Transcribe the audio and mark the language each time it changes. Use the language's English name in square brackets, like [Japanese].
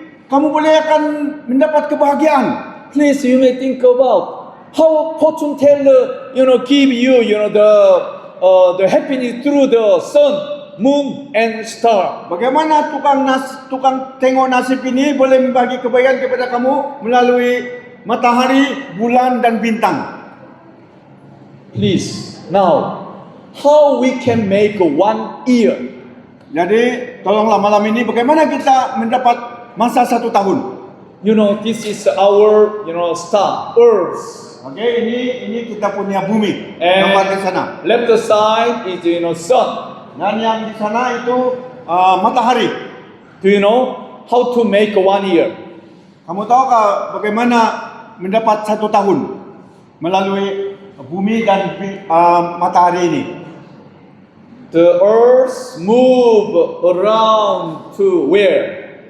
[Malay] Kamu boleh akan mendapat kebahagiaan. [English] Please, you may think about how fortune teller, give you, the happiness through the sun, moon, and star. [Malay] Bagaimana tukang tengok nasib ini boleh membagi kebahagiaan kepada kamu melalui matahari, bulan dan bintang. [English] Please, now, how we can make 1 year? [Malay] Jadi, tolonglah malam ini bagaimana kita mendapat masa 1 tahun. [English] This is our, star, Earth. [Malay] Oke, ini kita punya bumi. [English] And [Malay] Gambar di sana. [English] left side is, sun. [Malay] Dan yang di sana itu matahari. [English] Do you know how to make 1 year? [Malay] Kamu tahukah bagaimana mendapat 1 tahun melalui bumi dan matahari ini? [English] The earth move around to where?